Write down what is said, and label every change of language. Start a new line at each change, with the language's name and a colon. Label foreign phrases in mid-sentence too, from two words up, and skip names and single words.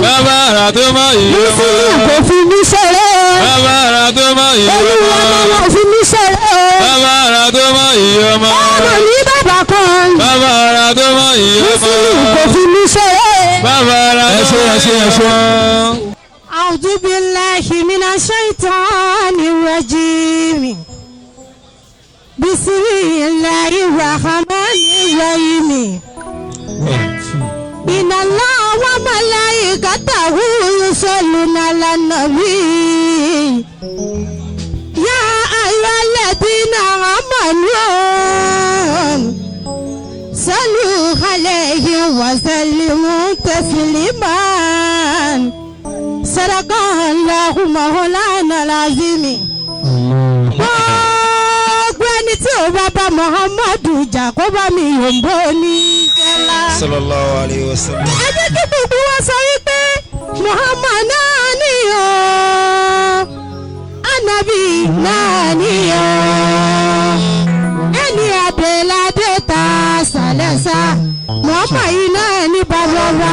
Yoruba: Bàbá àrà tó máa yí ọmọ. Musiliu kò fi mí ṣeré. Bàbá àrà tó máa yí ọmọ. Olúwa ọmọ fi mí ṣeré. Bàbá àrà tó máa yí ọmọ. Ọmọ ní bàbá kan. Bàbá àrà tó máa yí ọmọ. Musiliu kò fi mí ṣeré. Bàbá àrà tó máa yí ọmọ.
Arabic: أعوذ بالله من الشيطان الرجيم. بسم الله الرحمن الرحيم. إن الله وملائكته يصلون على النبي. يا أيها الذين آمنوا صلوا عليه وسلموا تسليما. صدق الله مولانا العظيم.
Yoruba: Gbogbo ẹni tí ó bá bá Muhammadu jà kó bá mi yòǹbó ní jẹ́lá.
Arabic: صلى الله عليه وسلم.
Yoruba: Ẹ jẹ́ kí gbogbo wa sọ wípé Muhammad náà níyọ̀, Ànábì náà níyọ̀, ẹni àdèládé ta sàlẹ̀sà, Muhammad yìí náà ní bàbá wa.